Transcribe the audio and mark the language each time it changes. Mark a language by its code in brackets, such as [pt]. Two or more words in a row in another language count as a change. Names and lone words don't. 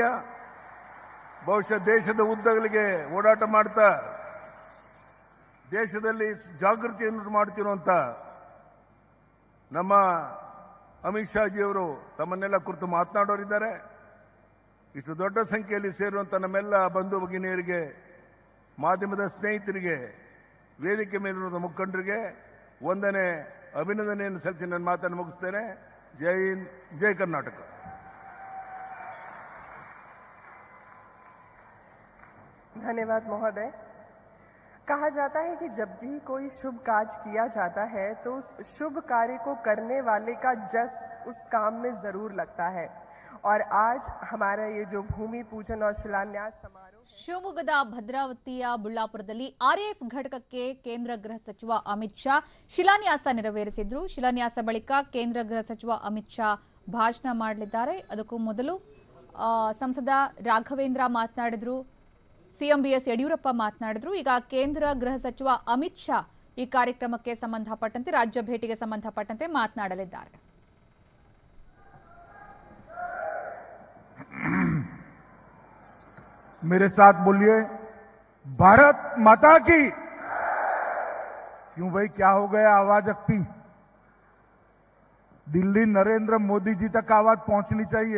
[kn] ಬಹುಶಃ ದೇಶದ ಉದ್ದಗಲಿಗೆ ಓಡಾಟ ಮಾಡ್ತಾ ದೇಶದಲ್ಲಿ ಜಾಗೃತಿಯನ್ನು ಮಾಡ್ತಿರುವಂತ ನಮ್ಮ ಅಮಿತ್ ಶಾಜಿ ಅವರು ತಮ್ಮನ್ನೆಲ್ಲ ಕುರಿತು ಮಾತನಾಡೋರಿದ್ದಾರೆ. ಇಷ್ಟು ದೊಡ್ಡ ಸಂಖ್ಯೆಯಲ್ಲಿ ಸೇರುವಂತ ನಮ್ಮೆಲ್ಲ ಬಂಧು ಭಗಿನಿಯರಿಗೆ, ಮಾಧ್ಯಮದ ಸ್ನೇಹಿತರಿಗೆ, ವೇದಿಕೆ ಮೇಲಿರುವ ಮುಖಂಡರಿಗೆ ಒಂದನೇ ಅಭಿನಂದನೆಯನ್ನು ಸಲ್ಲಿಸಿ ನನ್ನ ಮಾತನ್ನು ಮುಗಿಸ್ತೇನೆ. ಜೈ ಹಿಂದ್, ಜೈ ಕರ್ನಾಟಕ. [hi] धन्यवाद महोदय. कहा जाता है कि जब भी कोई शुभ कार्य किया जाता है तो उस शुभ कार्य को करने वाले का जस उस काम में जरूर लगता है। और आज हमारा ये जो भूमि पूजन और शिलान्यास समारोह [kn] ಶಿವಮೊಗ್ಗದ ಭದ್ರಾವತಿಯ ಬುಳ್ಳಾಪುರದಲ್ಲಿ ಆರ್ಎಎಫ್ ಘಟಕಕ್ಕೆ ಕೇಂದ್ರ ಗೃಹ ಸಚಿವ ಅಮಿತ್ ಶಾ ಶಿಲಾನ್ಯಾಸ ನೆರವೇರಿಸಿದ್ರು. ಶಿಲಾನ್ಯಾಸ ಬಳಿಕ ಕೇಂದ್ರ ಗೃಹ ಸಚಿವ ಅಮಿತ್ ಶಾ ಭಾಷಣ ಮಾಡಲಿದ್ದಾರೆ. ಅದಕ್ಕೂ ಮೊದಲು ಸಂಸದ ರಾಘವೇಂದ್ರ ಮಾತನಾಡಿದ್ರು, ಸಿಎಂ ಬಿಎಸ್ ಯಡಿಯೂರಪ್ಪ ಮಾತನಾಡಿದ್ರು. ಈಗ ಕೇಂದ್ರ ಗೃಹ ಸಚಿವ ಅಮಿತ್ ಶಾ ಈ ಕಾರ್ಯಕ್ರಮಕ್ಕೆ ಸಂಬಂಧಪಟ್ಟಂತೆ ರಾಜ್ಯ ಭೇಟಿಗೆ ಸಂಬಂಧಪಟ್ಟಂತೆ ಮಾತನಾಡಲಿದ್ದಾರೆ. [hi] मेरे साथ बोलिए, भारत माता की। क्यों भाई, क्या हो गया? आवाज अकती। दिल्ली नरेंद्र मोदी जी तक आवाज पहुंचनी चाहिए।